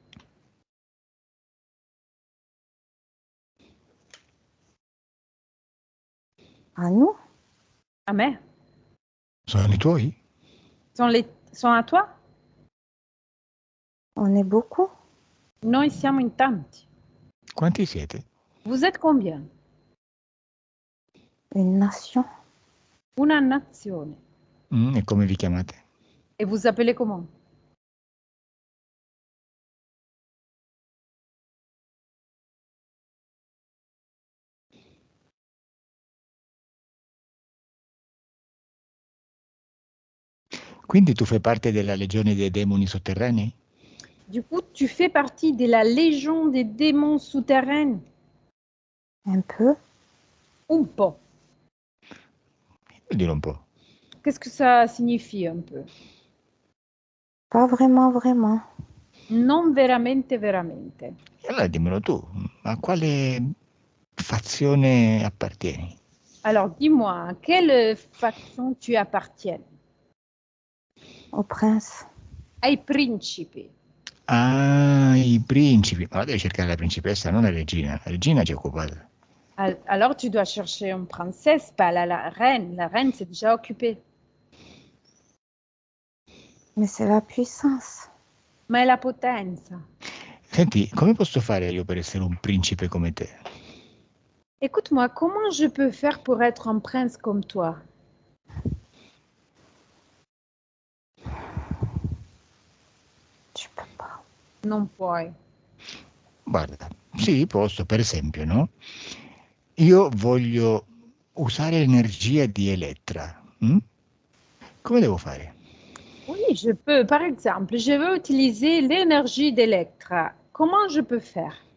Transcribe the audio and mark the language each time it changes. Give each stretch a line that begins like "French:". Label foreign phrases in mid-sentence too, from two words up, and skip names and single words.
French: À nous?
Italian: A me. Sono i tuoi?
French: Sont à toi? On est beaucoup.
Italian: Noi siamo in tanti. Quanti siete?
French: Vous êtes combien? Une nation.
Italian: Una nazione. E come vi chiamate?
French: Et vous appelez comment?
Italian: Quindi tu fai parte della legione dei demoni sotterranei?
French: Du coup, tu fais partie de la légion des démons souterrains? Un peu.
Italian: Un po'. Vuol dire un po'.
French: Qu'est-ce que ça signifie un peu? Pas vraiment, vraiment.
Italian: Non veramente, veramente. E allora dimmelo tu, a quale fazione appartieni?
French: Alors, dis-moi, à quelle faction tu appartiens? Au prince.
Italian: Ai principi. Ah, i principi. Ma devi cercare la principessa, non la regina. La regina ci è occupata.
French: Alors, tu dois chercher une princesse, pas la reine. La reine, c'est déjà occupé. Mais c'est la puissance.
Italian: Ma è la potenza. Senti, come posso fare io per essere un principe come te?
French: Écoute-moi, comment je peux faire pour être un prince comme toi? Tu peux pas.
Italian: Non puoi. Guarda, sì, posso, per esempio, no? Io voglio usare l'energia di Elettra. Come devo fare?
French: Oui, je peux. Par exemple, je veux utiliser l'énergie d'Electra. Comment je peux faire?